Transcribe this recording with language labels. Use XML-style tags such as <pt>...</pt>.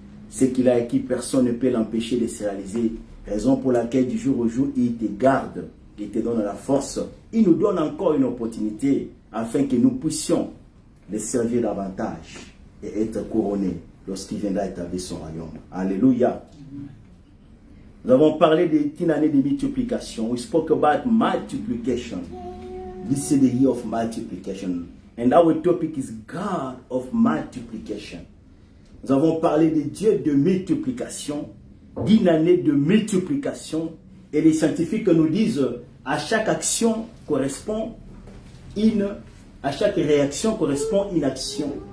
<fr>Ce qu'il a écrit, personne ne peut l'empêcher de se réaliser. Raison pour laquelle du jour au jour, il te garde, il te donne la force. Il nous donne encore une opportunité afin que nous puissions le servir davantage et être couronnés lorsqu'il viendra établir son royaume. Alléluia. Nous avons parlé d'une année de multiplication.</fr> <en>We spoke about multiplication. This is the year of multiplication. And our topic is God of multiplication.</en> <fr>Nous avons parlé de Dieu de multiplication, d'une année de multiplication. Et les scientifiques nous disent, à chaque action correspond à chaque réaction correspond une action.</fr>